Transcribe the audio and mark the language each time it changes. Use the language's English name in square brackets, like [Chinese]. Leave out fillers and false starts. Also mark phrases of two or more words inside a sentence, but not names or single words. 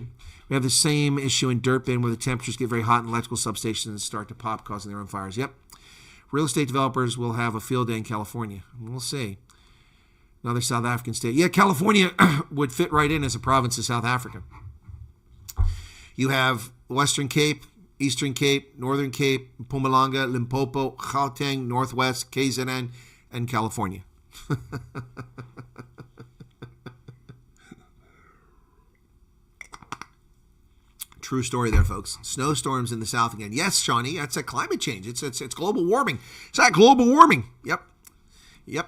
[English] We have the same issue in Dirt Bin where the temperatures get very hot and electrical substations start to pop, causing their own fires. Yep. Real estate developers will have a field day in California. We'll see. Another South African state. Yeah, California would fit right in as a province of South Africa. You have Western Cape, Eastern Cape, Northern Cape, Mpumalanga, Limpopo, Gauteng, Northwest, KZN, and California. True story there, folks. Snowstorms in the south again. Yes, Shawnee, that's a climate change. It's global warming. It's that global warming. Yep.